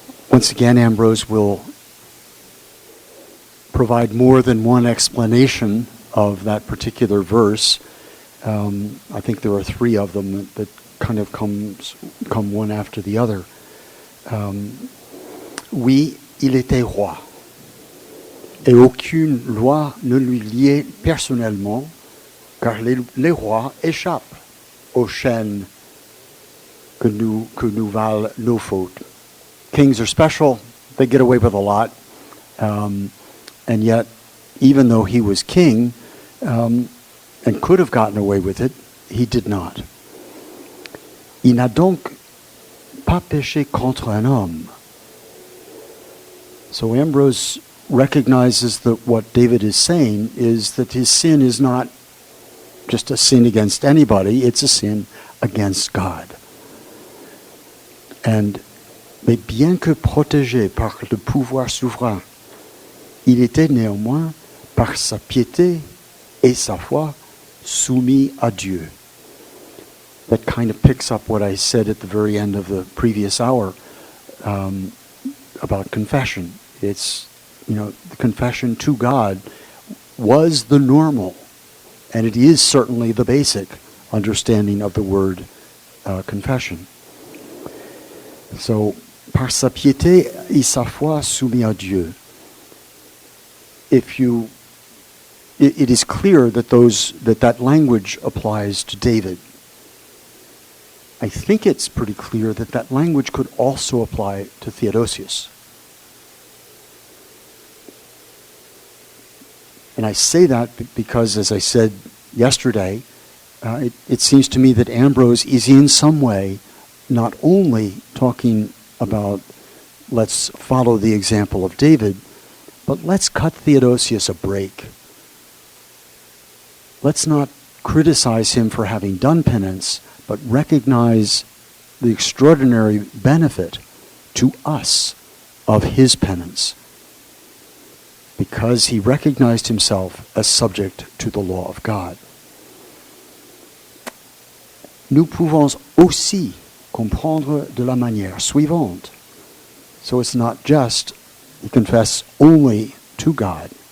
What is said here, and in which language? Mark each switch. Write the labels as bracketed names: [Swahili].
[English] Once again, Ambrose will provide more than one explanation of that particular verse. I think there are three of them that kind of come one after the other. [French] Oui, il était roi, et aucune loi ne lui liait personnellement, car les rois échappent aux chaînes que nous valent nos fautes. [English] Kings are special, they get away with a lot, and yet, even though he was king, and could have gotten away with it, he did not. [French] Il n'a donc pas péché contre un homme. [English] So Ambrose recognizes that what David is saying is that his sin is not just a sin against anybody, it's a sin against God. [French] Mais bien que protégé par le pouvoir souverain, il était néanmoins, par sa piété et sa foi, soumis à Dieu. [English] That kind of picks up what I said at the very end of the previous hour about confession. It's, the confession to God was the normal, and it is certainly the basic understanding of the word confession. [French] So, par sa piété et sa foi soumis à Dieu. [English] It is clear that that language applies to David. I think it's pretty clear that that language could also apply to Theodosius. And I say that because, as I said yesterday, it seems to me that Ambrose is in some way not only talking about let's follow the example of David, but let's cut Theodosius a break. Let's not criticize him for having done penance, but recognize the extraordinary benefit to us of his penance, because he recognized himself as subject to the law of God. [French] Nous pouvons aussi comprendre de la manière suivante. [English] So it's not just you confess only to God.